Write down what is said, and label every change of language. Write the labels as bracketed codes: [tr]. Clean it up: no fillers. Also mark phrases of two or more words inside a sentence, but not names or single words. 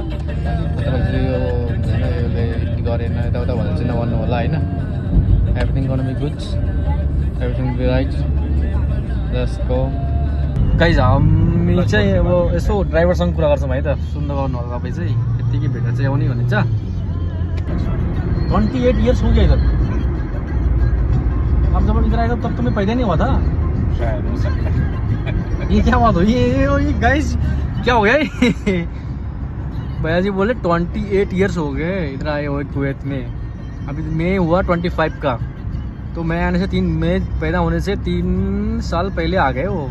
[ne] तपाईँले यो होइन यसले गरेन यताउता भनेर चाहिँ नभन्नु होला होइन। [en] everything गर्न be good, everything be right। let's go. [ne] गाइस हामी चाहिँ अब यसो ड्राइभरसँग कुरा गर्छौँ है त, सुन्नु गर्नु होला तपाईँ चाहिँ। यत्तिकै भेटेर चाहिँ आउने भनिन्छ। [hi] 28 इयर्स हो गया इधर। अब जब इधर आएगा तब तुम्हें पैदा नहीं हुआ था? शायद हो सकता है। ये क्या बात हुई? ये गाइस क्या हो गया? भैया जी बोले 28 इयर्स हो गए इधर आए हुए कुवैत में। अभी मई हुआ 25 का, तो मैं आने से 3 मई पैदा होने से 3 साल पहले आ गए वो।